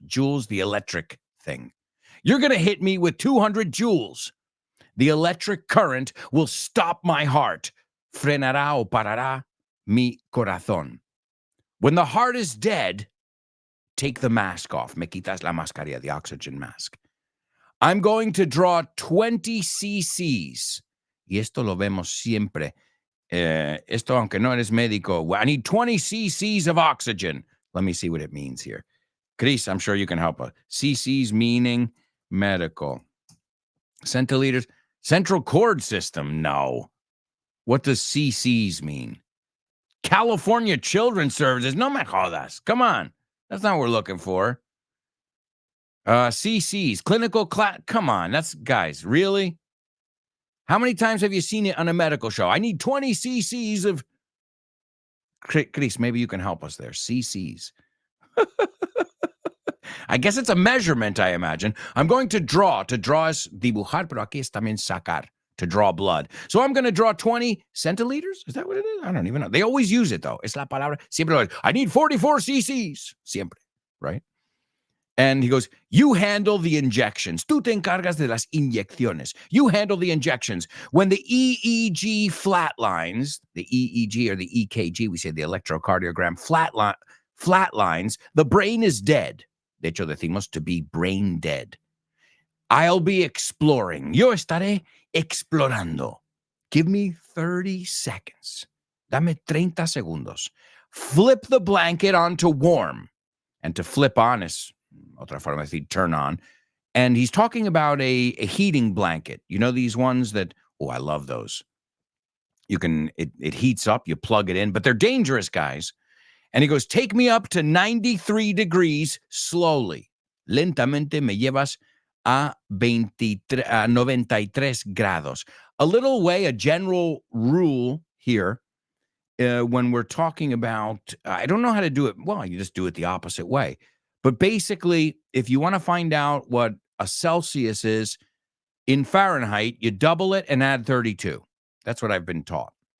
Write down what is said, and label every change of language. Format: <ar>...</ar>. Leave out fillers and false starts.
<en>Joules, the electric thing. You're going to hit me with 200 joules. The electric current will stop my heart.</en> <es>Frenará o parará mi corazón.</es> <en>When the heart is dead, take the mask off.</en> <es>Me quitas la mascarilla,</es> <en>the oxygen mask. I'm going to draw 20 cc's.</en> <es>Y esto lo vemos siempre. Esto, aunque no eres médico,</es> <en>I need 20 cc's of oxygen. Let me see what it means here. Chris, I'm sure you can help us. cc's meaning medical. Centiliters. Central cord system. No. What does cc's mean? California Children's Services.</en> <es>No me jodas.</es> <en>Come on. That's not what we're looking for. cc's. Clinical class. Come on. That's, guys, really? How many times have you seen it on a medical show? I need 20 cc's of... Chris, maybe you can help us there. cc's. I guess it's a measurement, I imagine. I'm going to draw. To draw is</en> <es>dibujar, pero aquí es también sacar,</es> <en>to draw blood. So I'm going to draw 20 centiliters? Is that what it is? I don't even know. They always use it, though.</en> <es>Es la palabra. Siempre.</es> <en>I need 44 cc's.</en> <es>Siempre.</es> <en>Right? And he goes, you handle the injections.</en> <es>Tú te encargas de las inyecciones.</es> <en>You handle the injections. When the EEG flatlines, the EEG or the EKG, we say the electrocardiogram, flatlines, the brain is dead.</en> <es>De hecho, decimos</es> <en>to be brain dead. I'll be exploring.</en> <es>Yo estaré explorando.</es> <en>Give me 30 seconds.</en> <es>Dame 30 segundos.</es> <en>Flip the blanket onto warm. And to flip on is</en> <es>otra forma de decir</es> <en>turn on. And he's talking about a heating blanket. You know these ones that, oh, I love those. You can, it heats up, you plug it in, but they're dangerous, guys. And he goes, take me up to 93 degrees slowly.</en> <es>Lentamente me llevas a 93 grados.</es> <en>A little way, a general rule here, when we're talking about, I don't know how to do it. Well, you just do it the opposite way. But basically, if you want to find out what a Celsius is in Fahrenheit, you double it and add 32. That's what I've been taught.</en>